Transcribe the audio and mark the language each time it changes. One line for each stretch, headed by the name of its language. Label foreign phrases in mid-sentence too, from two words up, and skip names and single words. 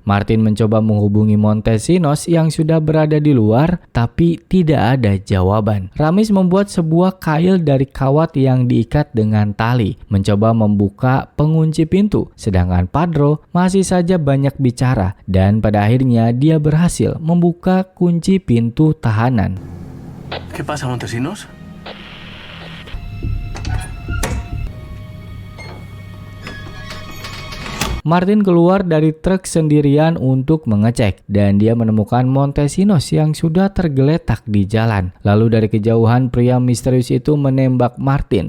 Indonesian: Martin mencoba menghubungi Montesinos yang sudah berada di luar tapi tidak ada jawaban. Ramis membuat sebuah kail dari kawat yang diikat dengan tali, mencoba membuka pengunci pintu, sedangkan Padro masih saja banyak bicara dan pada akhirnya dia berhasil membuka kunci pintu tahanan.
Spanish: ¿Qué pasa, Montesinos?
Indonesian: Martin keluar dari truk sendirian untuk mengecek dan dia menemukan Montesinos yang sudah tergeletak di jalan. Lalu dari kejauhan pria misterius itu menembak Martin.